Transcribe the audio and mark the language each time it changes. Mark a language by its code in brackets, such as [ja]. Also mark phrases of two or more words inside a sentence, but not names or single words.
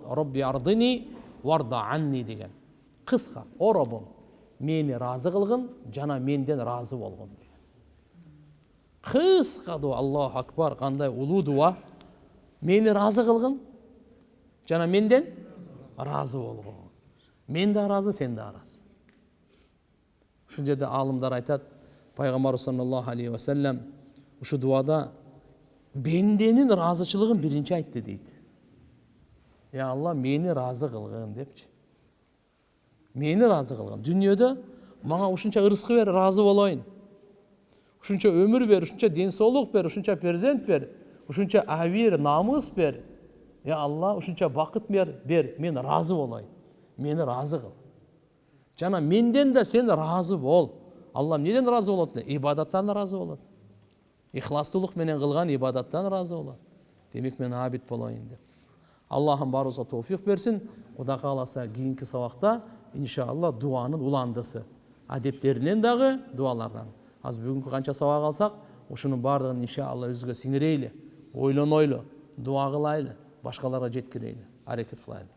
[ar] رب أرضني وارض عني [ky] деген. Кыска, о Роббум, мени разы кылгын, жана менден разы болгун деген. Кыска дуа, [ar] الله أكبر, [ky] кандай улуу дуа. Мени разы кылгын, жана менден разы болгун. Мен да разы, сен да разы. Ушул жерде алымдар айтат, пайгамбар [ar] صلى الله عليه وسلم [ky] ушу дуада бенденин разычылыгын биринчи айтты дейт. [ar] يا الله, [ky] мени разы кылгын депчи. Мени разы кылгын. Дүйнөдө мага ушунча ырыскы бер, разы болоюн. Ушунча өмүр бер, ушунча ден соолук бер, ушунча перзент бер, ушунча авир, намыс бер. [ar] يا الله, [ky] ушунча бакыт бер, мен разы болоюн. Мени разы кыл. Жана менден да сен разы бол. Алла неден разы болот? Ибадаттан разы болот. Ихластуулук менен кылган ибадаттан разы болот. Демек мен абид болоюн деп. Аллахым барыбызга тоофик берсин. Кудай кааласа кийинки сабакта иншалла дуанын уландысы, адептеринен дагы дуалардан. Аз бүгүнкү канча сабак алсак, ушунун бардыгын иншалла өзүгө сиңирейли, ойлонойлу, дуа кылайлы, башкаларга жеткирейли, аракет кылайлы.